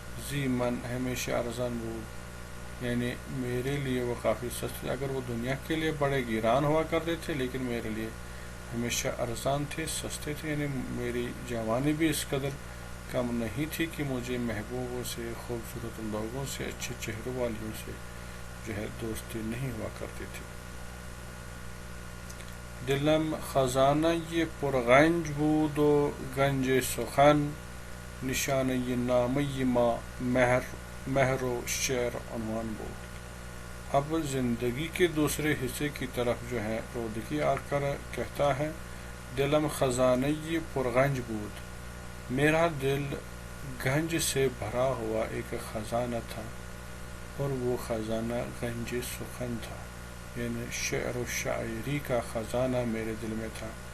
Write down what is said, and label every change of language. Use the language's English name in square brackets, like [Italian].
[Persian] زی من ہمیشہ ارزان بود [Urdu] یعنی میرے لیے وہ کافی سستی، اگر وہ دنیا کے لیے بڑے گران ہوا کرتے تھے لیکن میرے لیے ہمیشہ ارزان تھے، سستے تھے، یعنی میری جوانی بھی اس قدر کم نہیں تھی کہ مجھے محبوبوں سے، خوبصورت لوگوں سے، اچھے چہروں والیوں سے جو ہے دوستی نہیں ہوا کرتی تھی۔ [Persian] دلم خزانہ یہ پرغنج بود و گنج سخن، نشانه نامی ما مہر و شعر عنوان بود. [Urdu] اب زندگی کے دوسرے حصے کی طرف جو ہے رودکی آ کر کہتا ہے [Persian] دلم خزانۂ پرغنج بود. [Urdu] میرا دل گنج سے بھرا ہوا ایک خزانہ تھا، اور وہ خزانہ گنج سخن تھا، یعنی شعر و شاعری کا خزانہ میرے دل میں تھا.